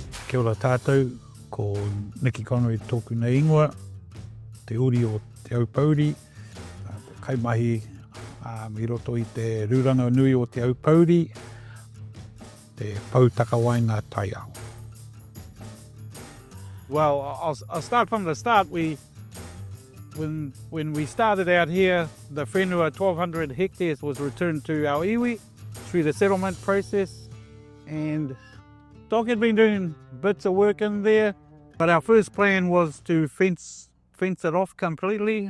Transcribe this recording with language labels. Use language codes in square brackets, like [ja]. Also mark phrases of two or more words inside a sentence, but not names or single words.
[mi] Kia ora tātou, ko Niki Conrad tōku nei ingoa, te uri o te Aupōuri, kaimahi i roto i te rūranga nui o te Aupōuri, te pautaka wainga tai ao. [en] Well, I'll start from the start. When we started out here, the whenua 1,200 hectares was returned to our iwi through the settlement process, and Doc had been doing bits of work in there, but our first plan was to fence it off completely.